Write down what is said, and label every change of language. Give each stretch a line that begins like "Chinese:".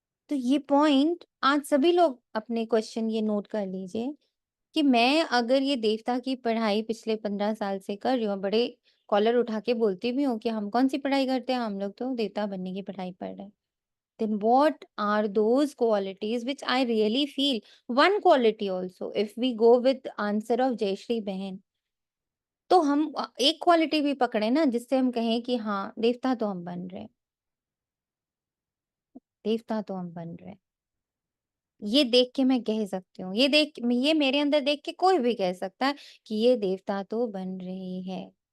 Hindi: तो ये पॉइंट आज सभी लोग अपने क्वेश्चन ये नोट कर लीजिए कि मैं अगर ये देवता की पढ़ाई पिछले 15 साल से कर रही हूँ, बड़े कॉलर उठा के बोलती भी हूँ कि हम कौन सी पढ़ाई करते हैं, हम लोग तो देवता बनने की पढ़ाई पढ़ रहे हैं।
English: Then what are those qualities which I really feel? One quality also, if we go with answer of
Hindi: Jayashree बहन, तो हम एक क्वालिटी भी पकड़े ना जिससे हम कहें कि हाँ, देवता तो हम बन रहे हैं, देवता तो हम बन रहे हैं। ये देख के मैं कह सकती हूँ, ये मेरे अंदर देख के कोई भी कह सकता है कि ये देवता तो बन रही है।